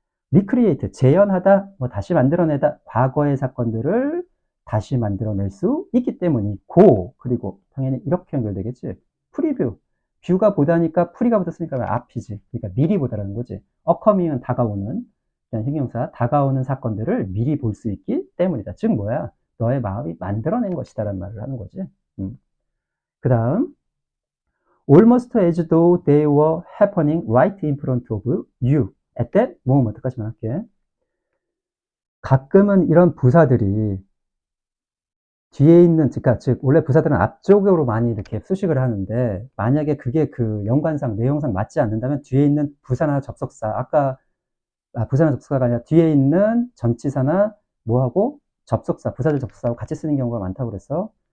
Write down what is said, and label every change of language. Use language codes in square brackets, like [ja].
[ko] recreate, 재현하다, 다시 만들어내다, 과거의 사건들을 다시 만들어낼 수 있기 때문이고, 그리고 당연히 이렇게 연결되겠지. 프리뷰, 뷰가 보다니까 프리가 붙었으니까 앞이지. 그러니까 미리 보다라는 거지. upcoming은 다가오는, 형용사, 다가오는 사건들을 미리 볼 수 있기 때문이다. 즉 뭐야? 너의 마음이 만들어낸 것이다라는 말을 하는 거지. 그 다음, [en] almost as though they were happening right in front of you at that moment까지만 [ko] 할게. 가끔은 이런 부사들이 뒤에 있는, 즉 원래 부사들은 앞쪽으로 많이 이렇게 수식을 하는데 만약에 그게 그 연관상 내용상 맞지 않는다면 뒤에 있는 부사나 접속사, 부사나 접속사가 아니라 뒤에 있는 전치사나 뭐하고 접속사, 부사절 접속사하고 같이 쓰는 경우가 많다고 그랬어.